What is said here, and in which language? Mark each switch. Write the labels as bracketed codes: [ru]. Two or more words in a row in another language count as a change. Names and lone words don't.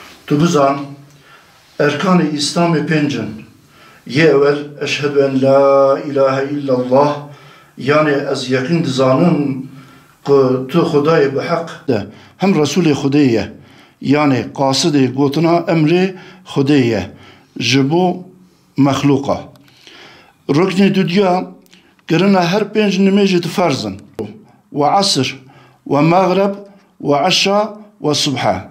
[ku] Tu bizan erkan-ı İslam-ı pencin. Ye evvel [ar] أشهد أن لا إله إلا الله, [ku] yani ez yakın dizanım ku tu Xudayê bi haq de hem Resulê Xudê ye, yani qasidê gotina emrê Xudê ye ji bo mexluqa. Ruknê dudiya kirina her pênc nimêjê di ferzin ve asr ve mağrib ve eşa ve subha.